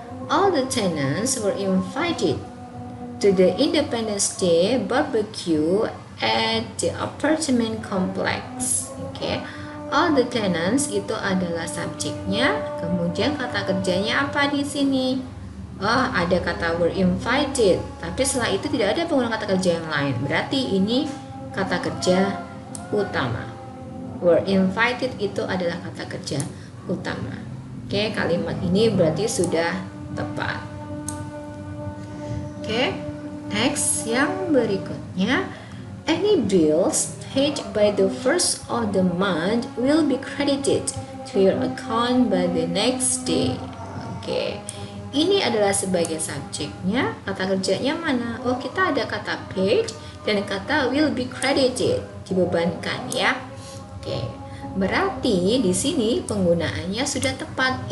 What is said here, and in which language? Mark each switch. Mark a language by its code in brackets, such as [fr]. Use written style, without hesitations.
[en] All the tenants were invited to the Independence Day barbecue at the apartment complex. Oke. All the tenants [id] itu adalah subjeknya, kemudian kata kerjanya apa di sini? Oh, ada kata were invited, tapi setelah itu tidak ada penggunaan kata kerja yang lain. Berarti ini kata kerja utama. Were invited itu adalah kata kerja utama. Oke, kalimat ini berarti sudah tepat. Oke, next yang berikutnya, [en] any bills paid by the first of the month will be credited to your account by the next day. [id] Oke, ini adalah sebagai subjeknya. Kata kerjanya mana? Oh, kita ada kata paid dan kata will be credited, dibebankan ya. Oke, berarti di sini penggunaannya sudah tepat.